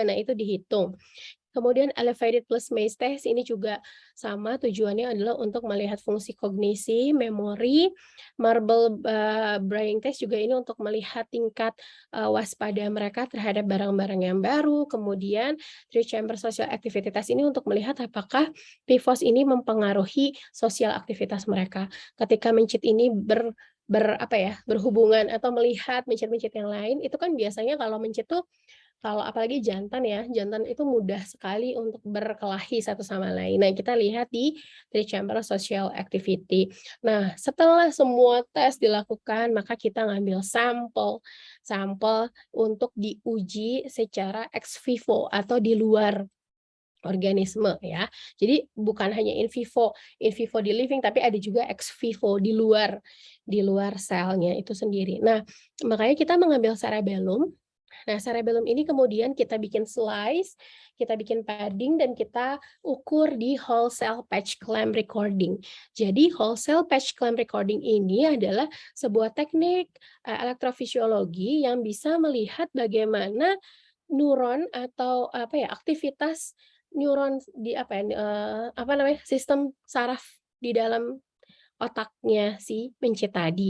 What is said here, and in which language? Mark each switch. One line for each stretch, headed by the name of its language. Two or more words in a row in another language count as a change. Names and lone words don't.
Indonesian: Nah, itu dihitung. Kemudian
English: elevated plus maze test
Indonesian: ini juga sama, tujuannya adalah untuk melihat fungsi kognisi, memori.
English: Marble brain test
Indonesian: juga ini untuk melihat tingkat waspada mereka terhadap barang-barang yang baru. Kemudian
English: three chamber social activity test
Indonesian: ini untuk melihat apakah PIVOS ini mempengaruhi sosial aktivitas mereka. Ketika mencit ini berhubungan atau melihat mencit-mencit yang lain, itu kan biasanya kalau mencit tuh, kalau apalagi jantan ya, jantan itu mudah sekali untuk berkelahi satu sama lain. Nah, kita lihat di
English: three chamber social activity.
Indonesian: Nah, setelah semua tes dilakukan, maka kita ngambil sampel untuk diuji secara
Latin: ex vivo
Indonesian: atau di luar organisme ya. Jadi bukan hanya
Latin: in vivo
Indonesian: di living, tapi ada juga
Latin: ex vivo
Indonesian: di luar selnya itu sendiri. Nah, makanya kita mengambil cerebellum. Nah, cerebellum ini kemudian kita bikin slice, kita bikin padding, dan kita ukur di
English: whole cell patch clamp recording.
Indonesian: Jadi
English: whole cell patch clamp recording
Indonesian: ini adalah sebuah teknik elektrofisiologi yang bisa melihat bagaimana neuron atau aktivitas neuron di sistem saraf di dalam otaknya si pencit tadi.